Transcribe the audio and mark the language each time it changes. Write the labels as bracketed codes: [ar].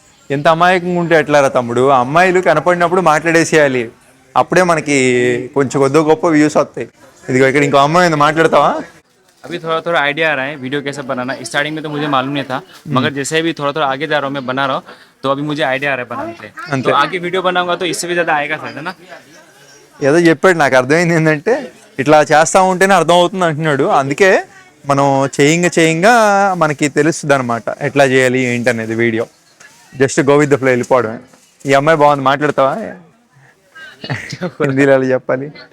[te] ఎంత అమాయకంగా ఉంటే ఎట్లారా తమ్ముడు, అమ్మాయిలు కనపడినప్పుడు మాట్లాడేసేయాలి, అప్పుడే మనకి కొంచెం కొద్ది గొప్ప వ్యూస్ వస్తాయి. ఇదిగో ఇక్కడ ఇంకో అమ్మాయి ఉంది, మాట్లాడతావా? [hi] अभी थोड़ा थोड़ा आइडिया आ रहा है वीडियो कैसे बनाना. स्टार्टिंग में तो मुझे मालूम नहीं था, मगर जैसे भी थोड़ा थोड़ा आगे जा रहा हूँ, मैं बना रहा हूँ, तो अभी मुझे आइडिया आ रहा है बनाने से. तो आगे वीडियो बनाऊंगा तो इससे भी ज़्यादा आएगा शायद, है ना. [te] ఏదో చెప్పాడు, నాకు అర్థమైంది ఏంటంటే ఇట్లా చేస్తూ ఉంటేనే అర్థం అవుతుంది అంటున్నాడు. అందుకే మనం చేయంగా మనకి తెలుస్తుంది అనమాట ఎట్లా చేయాలి ఏంటి అనేది. Video [en] just go with the flow, [te] వెళ్ళిపోవడమే. ఈ అమ్మాయి బాగుంది, మాట్లాడతావా? హిందీలో చెప్పాలి.